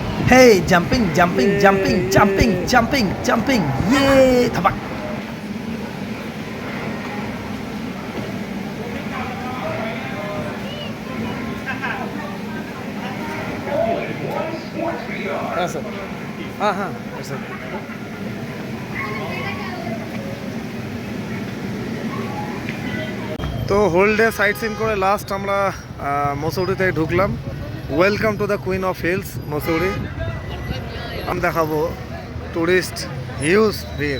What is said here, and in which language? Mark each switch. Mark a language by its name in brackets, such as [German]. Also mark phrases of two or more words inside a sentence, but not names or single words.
[English] Hey, jumping, jumping, jumping, jumping, jumping, jumping. Yay! [Bangla] Thabak. [Hindi] हाँ सर हाँ हाँ सर [Bangla] তো [English] whole day sight seen [Bangla] করে লাস্ট আমরা মসৌরিতে ঢুকলাম। [English] welcome to the queen of hills [Bangla] মসৌরি। আমি দেখাবো [English] tourist huge [Bangla] ভিড়।